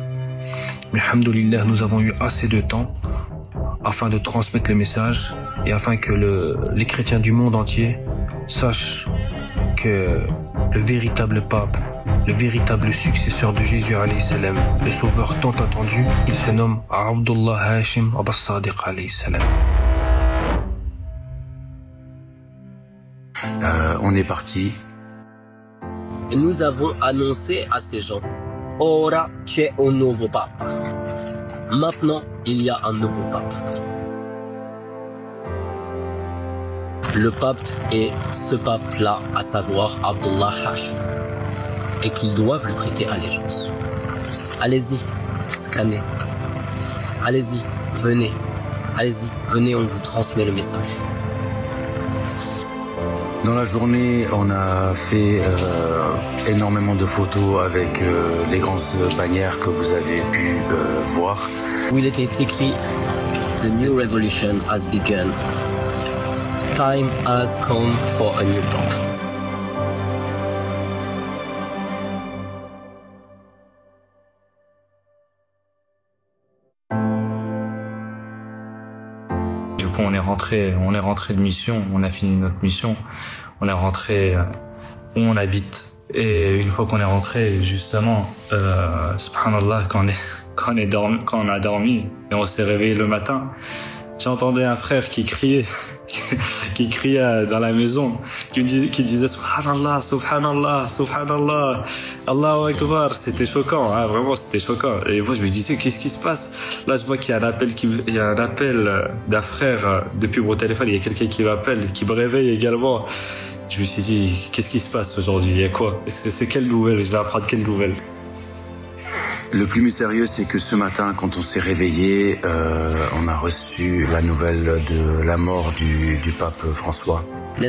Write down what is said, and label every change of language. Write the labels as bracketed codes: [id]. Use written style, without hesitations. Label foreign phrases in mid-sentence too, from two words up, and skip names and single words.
[fr] Mais alhamdoulilah, nous avons eu assez de temps afin de transmettre le message et afin que les chrétiens du monde entier sachent que le véritable pape, le véritable successeur de Jésus [ar] عليه السلام, [fr] le sauveur tant attendu, il se nomme Abdullah Hashim Abbas Sadiq [ar] عليه السلام. [fr] On est parti. Nous avons annoncé à ces gens, [it] Ora c'è un nuovo papa. [fr] Maintenant, il y a un nouveau pape. Le pape est ce pape-là, à savoir Abdullah Hashim, et qu'ils doivent lui prêter allégeance. Allez-y, scannez. Allez-y, venez. Allez-y, venez, on vous transmet le message. Dans la journée, on a fait énormément de photos avec les grandes bannières que vous avez pu voir. Où il était écrit [en] « The new revolution has begun. Time has come for a new pape. » [fr] On est rentré de mission, on a fini notre mission, on est rentré où on habite. Et une fois qu'on est rentré, justement, subhanallah, quand on a dormi et on s'est réveillé le matin, j'entendais un frère qui criait dans la maison, qui disait [ar] سبحان الله، سبحان الله، سبحان الله، الله أكبر. [fr] C'était choquant, hein, vraiment c'était choquant. Et moi je me disais qu'est-ce qui se passe? Là je vois qu'il y a un appel d'un frère depuis mon téléphone, il y a quelqu'un qui m'appelle, qui me réveille également. Je me suis dit qu'est-ce qui se passe aujourd'hui? Il y a quoi? C'est quelle nouvelle? Je vais apprendre quelle nouvelle? Le plus mystérieux, c'est que ce matin, quand on s'est réveillé, on a reçu la nouvelle de la mort du pape François.